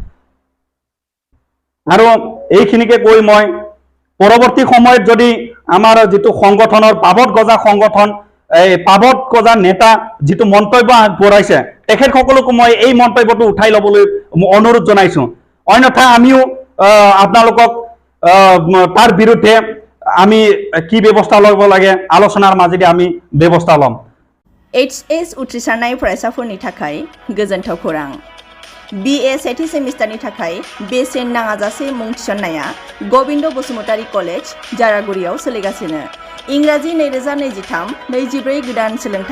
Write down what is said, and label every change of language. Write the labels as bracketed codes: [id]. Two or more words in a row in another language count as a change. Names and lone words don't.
[as] আৰু এইখিনিকে কৈ মই পৰৱৰ্তী সময়ত যদি আমাৰ যিটো সংগঠনৰ পাভত গজা সংগঠন এই পাবত কজা নেতা যিটো মন্তব্য আগবঢ়াইছে তেখেতসকলকো মই এই মন্তব্যটো উঠাই ল'বলৈ অনুৰোধ জনাইছো অন্যথা আমিও আপোনালোকক তাৰ বিৰুদ্ধে আমি কি ব্যৱস্থা ল'ব লাগে আলোচনাৰ মাজেদি আমি ব্যৱস্থা ল'ম [brx] HS उथ्रिसारनाय फरायसाफोरनि थाखाय गोजोनथाव खौरां BA सेथि सेमिस्टारनि थाखाय बेसेन नाङाजासे मुं थिसननाया गबिन्द बसुमतारी कलेज जारागुरियाव सोलिगासिनो इंराजि 2023-24 गोदान सोलोंथाइ